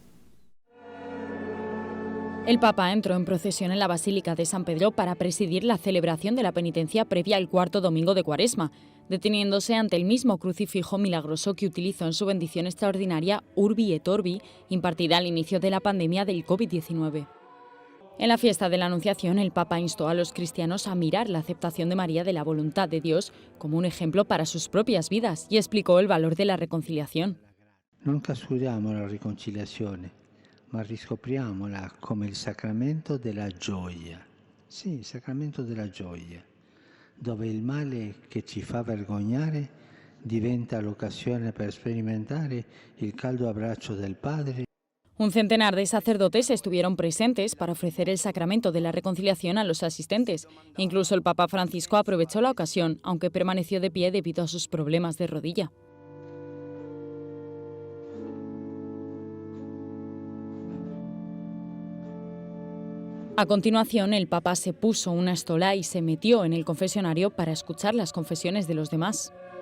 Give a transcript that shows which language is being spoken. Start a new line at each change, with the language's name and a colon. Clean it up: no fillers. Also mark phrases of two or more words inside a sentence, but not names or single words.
Spanish: El Papa entró en procesión en la Basílica de San Pedro para presidir la celebración de la penitencia previa al cuarto domingo de Cuaresma, deteniéndose ante el mismo crucifijo milagroso que utilizó en su bendición extraordinaria
Latin: Urbi et Orbi,
Spanish: impartida al inicio de la pandemia del COVID-19. En la fiesta de la Anunciación, el Papa instó a los cristianos a mirar la aceptación de María de la voluntad de Dios como un ejemplo para sus propias vidas y explicó el valor de la reconciliación.
Italian: Non trascuriamo la riconciliazione, ma riscopriamola come il sacramento della gioia. Sì, il sacramento della gioia, dove il male che ci fa vergognare diventa l'occasione per sperimentare il caldo abbraccio del Padre.
Spanish: Un centenar de sacerdotes estuvieron presentes para ofrecer el sacramento de la reconciliación a los asistentes. Incluso el Papa Francisco aprovechó la ocasión, aunque permaneció de pie debido a sus problemas de rodilla. A continuación, el Papa se puso una estola y se metió en el confesionario para escuchar las confesiones de los demás.